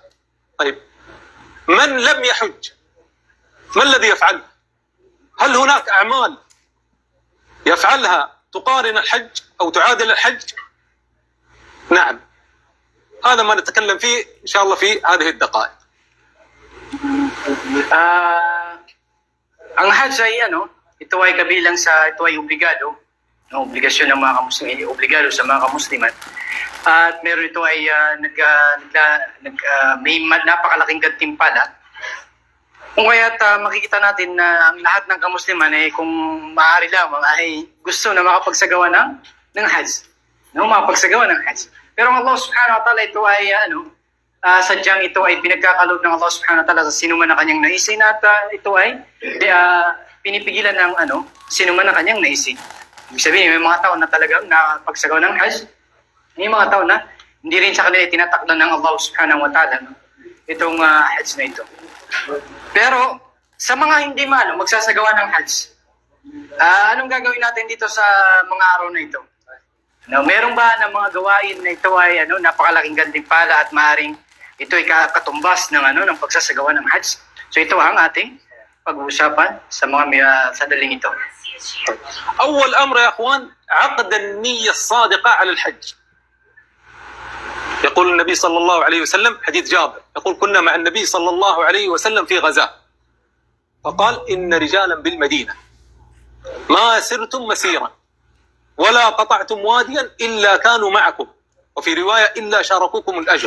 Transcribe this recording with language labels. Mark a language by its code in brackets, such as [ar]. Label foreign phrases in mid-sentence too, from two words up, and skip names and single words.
[ar] طيب من لم يحج ما الذي يفعل؟ هل هناك أعمال يفعلها تقارن الحج أو تعادل الحج؟ نعم، هذا ما نتكلم فيه إن شاء الله في هذه الدقائق. [tl] Ang Hajj ay ito ay kabilang sa, ito ay obligado, obligasyon ng mga kamusliman, obligado sa mga kamusliman. At meron ito ay may napakalaking gantimpala. Kung kaya't makikita natin na ang lahat ng kamusliman ay kung maaari lamang ay gusto na makapagsagawa ng Hajj. Makapagsagawa ng Hajj. Pero ang Allah [ar] سبحانه وتعالى [tl] ito ay sadyang ito ay pinagkakaloob ng Allah [ar] سبحانه وتعالى [tl] sa sino man na kanyang naisin, at ito ay pinipigilan ng sino man na kanyang naisin. Ibig sabihin, may mga tao na talagang napagsagawa ng Hajj, may mga tao na hindi rin sa kanila tinatakdan ng Allah [ar] سبحانه وتعالى [tl] itong Hajj na ito. Pero sa mga hindi magsasagawa ng Hajj, anong gagawin natin dito sa mga araw na ito? Meron ba ng mga gawain na ito ay napakalaking gantimpala at maaaring ito ay katumbas ng ng pagsasagawa ng Hajj? So ito ang ating pag-uusapan sa mga sadaling ito. [ar] أول أمر يا أخوان عقد النية الصادقة على الحج. يقول النبي صلى الله عليه وسلم، حديث جابر يقول: كنا مع النبي صلى الله عليه وسلم في غزاة، فقال: إن رجالا بالمدينة ما سرتم مسيرا ولا قطعتم واديا إلا كانوا معكم، وفي رواية إلا شاركوكم الأجر.